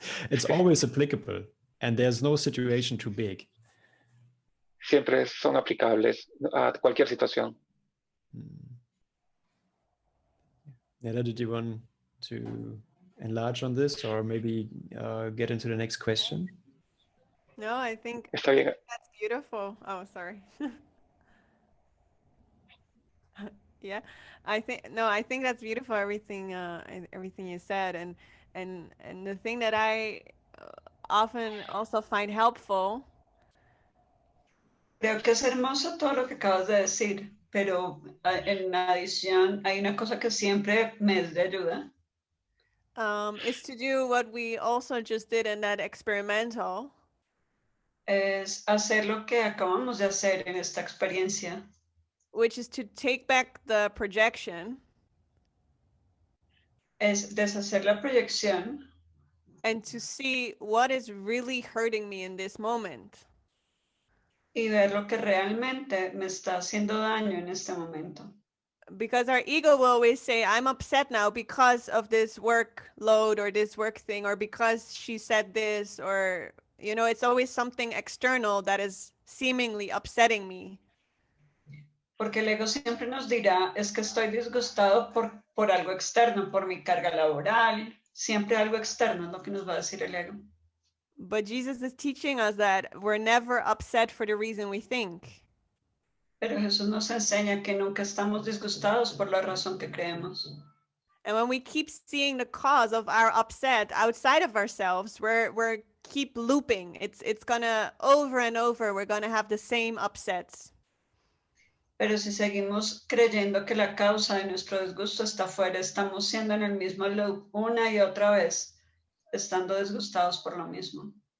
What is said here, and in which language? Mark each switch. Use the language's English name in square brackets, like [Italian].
[English] It's always applicable and there's no situation too big. [Spanish] Siempre son aplicables a cualquier situación. [English] Neda, did you want to enlarge on this or maybe get into the next question? No, I think [Spanish] Está bien. [English] that's beautiful. Oh, sorry. Yeah, I think that's beautiful. Everything you said, and the thing that I often also find helpful. [Spanish] Creo que es hermoso todo lo que acabas de decir, pero en adición hay una cosa que siempre me es de ayuda. [English] Is to do what we also just did in that experimental. [Spanish] Es hacer lo que acabamos de hacer en esta experiencia. [English] Which is to take back the projection. [Spanish] Es deshacer la proyección. [English] And to see what is really hurting me in this moment. [Spanish] Y ver lo que realmente me está haciendo daño en este momento. [English] Because our ego will always say, I'm upset now because of this workload or this work thing, or because she said this, or, it's always something external that is seemingly upsetting me. [Spanish] Porque el ego siempre nos dirá, es que estoy disgustado por algo externo, por mi carga laboral, siempre algo externo es lo que nos va a decir el ego. [English] But Jesus is teaching us that we're never upset for the reason we think. [Spanish] Pero Jesús nos enseña que nunca estamos disgustados por la razón que creemos. [English] And when we keep seeing the cause of our upset outside of ourselves, we're keep looping. It's gonna over and over, we're gonna have the same upsets. [Spanish] Pero si seguimos creyendo que la causa de nuestro disgusto está afuera, estamos siendo en el mismo loop una y otra vez, estando disgustados por lo mismo.